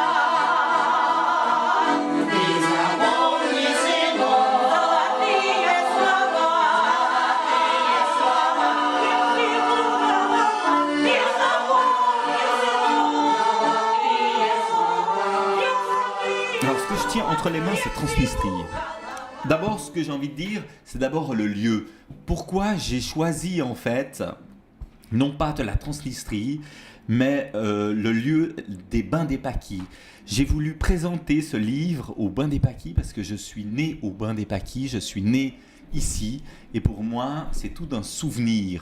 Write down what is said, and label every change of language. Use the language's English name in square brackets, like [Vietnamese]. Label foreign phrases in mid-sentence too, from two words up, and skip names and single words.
[Russian] И запомни, сынок, золотые слова, и запомни, сынок. [French] Alors, ce que je tiens entre les mains, c'est Transnistrie. D'abord, ce que j'ai envie de dire, c'est d'abord le lieu. Pourquoi j'ai choisi, en fait, non pas de la Transnistrie, mais le lieu des Bains des Paquis. J'ai voulu présenter ce livre au Bains des Paquis parce que je suis né au Bains des Paquis, je suis né ici, et pour moi, c'est tout un souvenir.